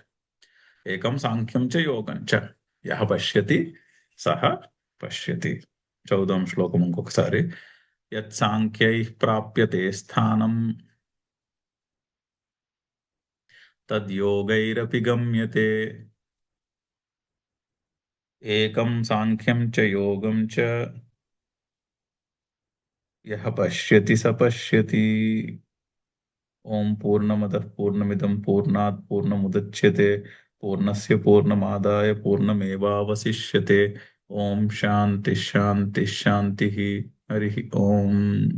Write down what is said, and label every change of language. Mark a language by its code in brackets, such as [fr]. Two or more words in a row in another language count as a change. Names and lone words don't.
[sa] ఏకం సాంఖ్యం చ యోగం చ యః పశ్యతి సహ పశ్యతి. [te] చదుదాం శ్లోకం ఇంకొకసారి. [sa] యత్ సాంఖ్యైః ప్రాప్యతే స్థానం తద్యోగైరపి గమ్యతే. ఏకం సాంఖ్యం చ యోగం చ యః పశ్యతి స పశ్యతి. ఓం పూర్ణమదః పూర్ణమిదం పూర్ణాత్ పూర్ణముదచ్యతే పూర్ణస్య పూర్ణమాదాయ పూర్ణమేవావశిష్యతే. ఓం శాంతి శాంతి శాంతి. హరి ఓం.